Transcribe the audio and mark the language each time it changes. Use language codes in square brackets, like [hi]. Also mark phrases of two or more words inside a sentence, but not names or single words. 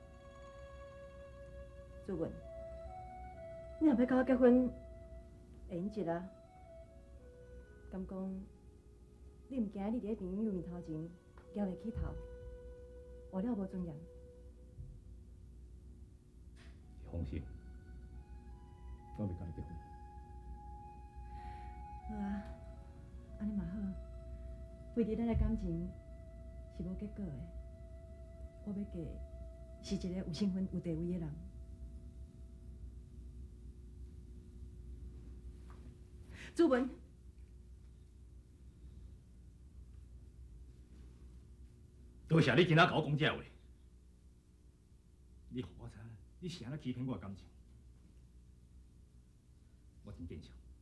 [nan] 朱文，你若要甲我结婚，会用一啊？敢讲你毋惊你伫咧朋友面头前交袂起头，活了无尊严？你放心，我袂甲你结婚。好啊，安尼嘛好。为伫咱的感情是无结果的，我要嫁是一个有身份、有地位的人。朱文。多谢你今仔甲我讲这话，你互我知影，你是安怎欺骗我的感情，我真见笑。